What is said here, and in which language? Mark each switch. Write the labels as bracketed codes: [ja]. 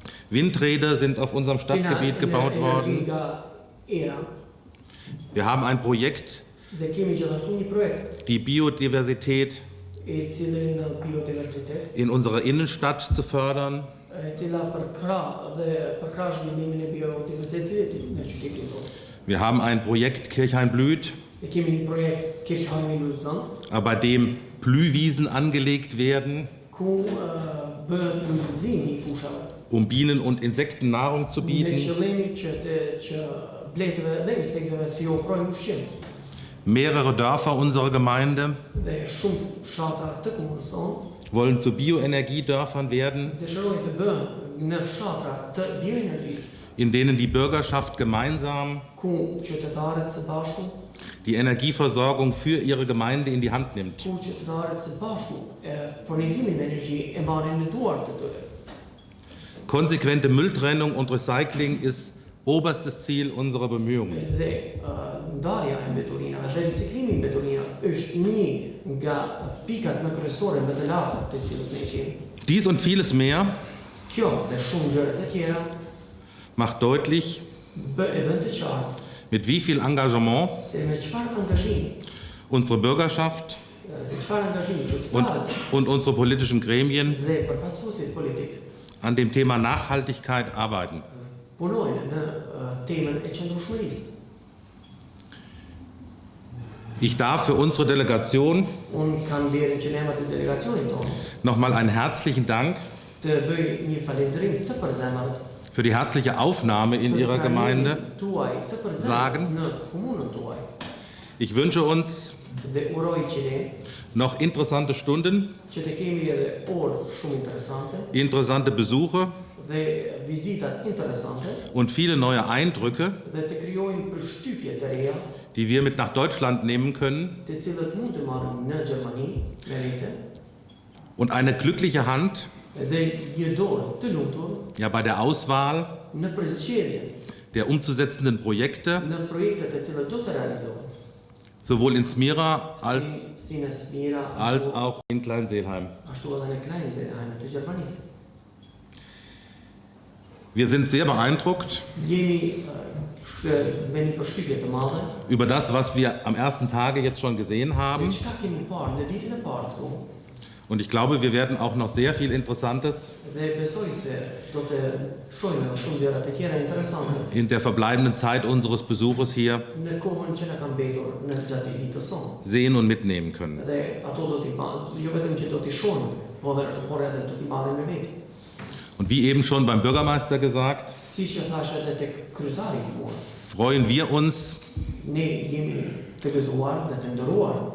[de] Windräder sind auf unserem Stadtgebiet gebaut worden. [sq] Nga era. [de] Wir haben ein Projekt, [sq] Dhe kemi gjithashtu një projekt [de] die Biodiversität [sq] e cili në biodiversitet, [de] in unserer Innenstadt zu fördern. [sq] e cila përkrah zhvillimin e biodiversitetit në qytetin tonë. [de] Wir haben ein Projekt Kirchhain blüht, [sq] Ne kemi një projekt Kirchhain, [de] bei dem Blühwiesen angelegt werden, [sq] ku bëhet ndërgëzimi i fushave [de] um Bienen und Insekten Nahrung zu [sq] me [de] bieten. [sq] qëllim që bletëve dhe insekteve të ofrojnë ushqim. [de] Mehrere Dörfer unserer Gemeinde [sq] Dhe shumë fshatra të komunës sonë [de] wollen zu Bioenergiedörfern werden, [sq] dëshirojnë të bëhen në fshatra të bioenergjisë, [de] in denen die Bürgerschaft gemeinsam [sq] ku qytetarët së bashku, [de] die Energieversorgung für ihre Gemeinde in die Hand nimmt. [sq] ku qytetarët së bashku furnizimin e energji e marrin në duart të tyre. [de] Konsequente Mülltrennung und Recycling ist oberstes Ziel unserer Bemühungen. [sq] Dhe ndarja e mbeturinave dhe riciklimi i mbeturinave është një nga pikat më kryesore më të larta të cilët ne kemi. [de] Dies und vieles mehr [sq] Kjo dhe shumë gjëra të tjera [de] macht deutlich, [sq] bën të qartë [de] mit wie viel Engagement [sq] se me çfarë angazhimi, [de] unsere Bürgerschaft [sq] çfarë angazhimi qytetarët [de] und unsere politischen Gremien [sq] dhe përfaqësuesit politik [de] an dem Thema Nachhaltigkeit arbeiten. [sq] punojnë në temën e qëndrueshmërisë. [de] Ich darf für unsere Delegation [sq] Unë kam vlerën që ne emër të delegacionit tonë [de] nochmal einen herzlichen Dank [sq] të bëj një falënderim të përzemërt [de] für die herzliche Aufnahme in Ihrer Gemeinde [sq] tuaj të përzemërt [de] sagen. [sq] në komunën tuaj. [de] Ich wünsche uns [sq] Dhe uroj që ne [de] noch interessante Stunden, [sq] që të kemi edhe orë shumë interesante [de] interessante Besuche [sq] dhe vizitat interesante [de] und viele neue Eindrücke, [sq] dhe të krijojmë përshtypje të reja [de] die wir mit nach Deutschland nehmen können [sq] të cilët mund të marrim në Gjermani me vete [de] und eine glückliche Hand [sq] dhe një dorë të lumtur [de] ja, bei der Auswahl [sq] në përzgjedhjen [de] der umzusetzenden Projekte, [sq] në projektet të cilët do të realizohen [de] sowohl in Smira [sq] si në Smira [de] als auch in Kleinseelheim. [sq] ashtu edhe në Kleinseelheim të Gjermanisë. [de] Wir sind sehr beeindruckt [sq] Jemi me një përshtypje të madhe [de] über das, was wir am ersten Tage jetzt schon gesehen [sq] se [de] haben [sq] çka kemi parë në ditën e parë këtu [de] Und ich glaube, wir werden auch noch sehr viel Interessantes [sq] Dhe besoj se do të shohim edhe shumë gjëra të tjera interesante [de] in der verbleibenden Zeit unseres Besuches hier [sq] në kohën që na ka mbetur në gjatë vizitës sonë. [de] sehen und mitnehmen können. [sq] Dhe ato do t'i jo vetëm që do t'i shohim, por edhe do t'i marrim me veti. [de] Und wie eben schon beim Bürgermeister gesagt, [sq] Siç e thash edhe tek kryetari i komunës, [de] freuen wir uns [sq] ne jemi të gëzuar dhe të nderuar